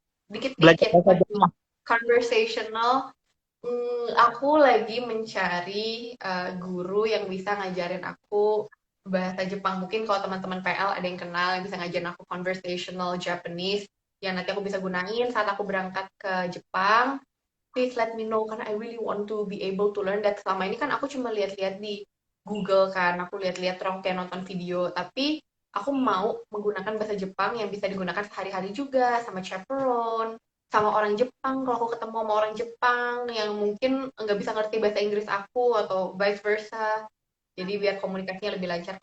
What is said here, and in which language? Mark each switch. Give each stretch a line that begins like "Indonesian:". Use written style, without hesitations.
Indonesian: Dikit-dikit. Conversational. Aku lagi mencari guru yang bisa ngajarin aku bahasa Jepang. Mungkin kalau teman-teman PL ada yang kenal yang bisa ngajarin aku conversational Japanese yang nanti aku bisa gunain saat aku berangkat ke Jepang.
English: Please let me know karena I really want to be able to learn that.
Indonesian: Selama ini kan aku cuma lihat-lihat di Google kan, aku lihat-lihat orang kayak nonton video, tapi aku mau menggunakan bahasa Jepang yang bisa digunakan sehari-hari juga sama chaperone, sama orang Jepang. Kalau aku ketemu sama orang Jepang yang mungkin nggak bisa ngerti bahasa Inggris aku atau vice versa, jadi biar komunikasinya lebih lancar.